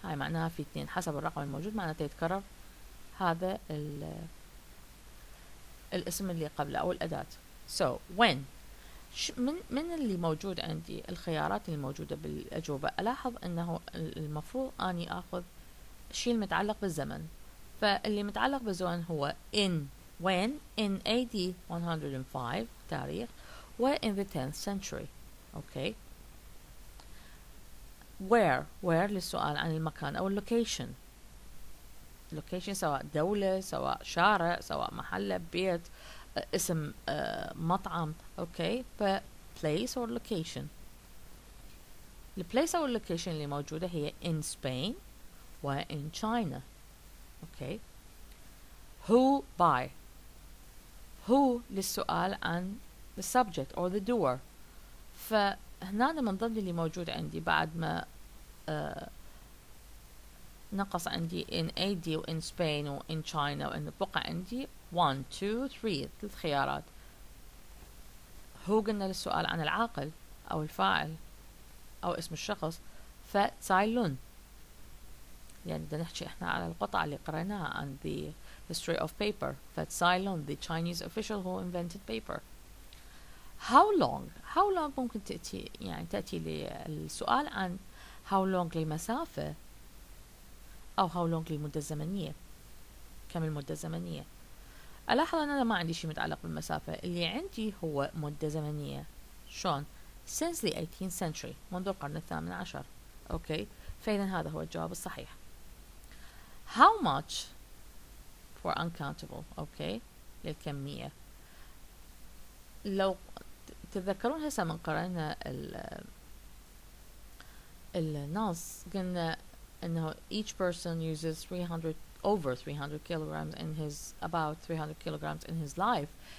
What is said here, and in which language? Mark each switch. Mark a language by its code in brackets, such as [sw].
[ar] هاي معناها في 2 حسب الرقم الموجود معناته يتكرر هذا الاسم اللي قبله أو الأداة. So when من اللي موجود عندي الخيارات اللي موجودة بالأجوبة ألاحظ أنه المفروض أني أخذ شيء المتعلق بالزمن. فاللي متعلق بالزمن هو when [en] in AD 105 [ar] تاريخ و [en] in the 10th century. Okay. [ar] where للسؤال عن المكان أو location سواء دولة سواء شارع سواء محل بيت اسم مطعم. [en] Okay. ف place or location. ال place or location [ar] اللي موجودة هي [en] in Spain و in China. Okay. who by who [ar] للسؤال عن [en] the subject or the doer. ف [ar] هنا من ضمن اللي موجود عندي بعد ما نقص عندي in AD و in Spain و in China وإن بقى عندي 1 2 3 3 خيارات. هو قلنا للسؤال عن العاقل أو الفاعل أو اسم الشخص فتسايلون، يعني بدنا نحكي احنا على القطعة اللي قرأناها عن the history of paper. [en] فتسايلون the Chinese official who invented paper. how long [ar] ممكن تأتي للسؤال عن how long لمسافة أو how long للمدة الزمنية، كم المدة الزمنية. ألاحظ أن أنا ما عندي شيء متعلق بالمسافة، اللي عندي هو مدة زمنية. شلون؟ [en] since the 18th century، [ar] منذ القرن الثامن عشر. أوكي، فإذا هذا هو الجواب الصحيح. [en] how much for uncountable، okay, [ar] للكمية. لو تتذكرون هسه من قرأنا النص قلنا إنه [en] each person uses over 300 kilograms in his about 300 kilograms in his life.